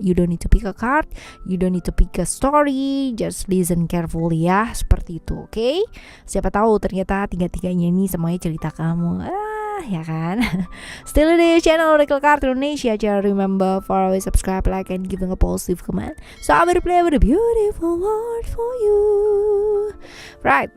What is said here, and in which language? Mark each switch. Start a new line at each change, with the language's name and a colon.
English: You don't need to pick a card, you don't need to pick a story, just listen carefully
Indonesian: ya, seperti itu, oke? Siapa tahu ternyata 3-3-nya ini semuanya cerita kamu, ya kan? Still di channel Oracle Card Indonesia.
English: Jangan remember for always subscribe, like, and giving a positive comment, so I will play with a beautiful word for you, right?